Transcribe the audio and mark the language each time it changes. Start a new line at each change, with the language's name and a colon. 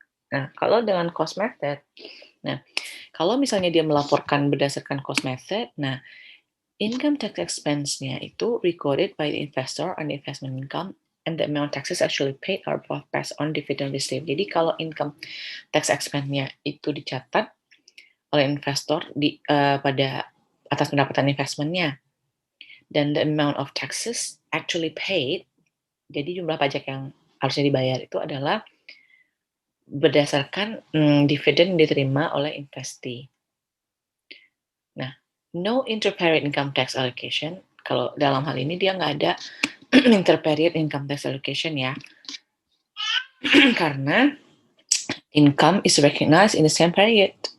Indonesian: Nah, kalau dengan cost method, nah kalau misalnya dia melaporkan berdasarkan cost method, nah income tax expense-nya itu
English: recorded by the investor on the investment income and the amount taxes actually paid are both based on dividend received.
Indonesian: Jadi kalau income tax expense-nya itu dicatat oleh investor pada atas pendapatan investment-nya dan
English: the amount of taxes actually paid,
Indonesian: jadi jumlah pajak yang harusnya dibayar itu adalah berdasarkan dividen yang diterima oleh investee. Nah,
English: no interperiod income tax allocation.
Indonesian: Kalau dalam hal ini dia nggak ada interperiod income tax allocation ya.
English: Karena income is recognized in the same period.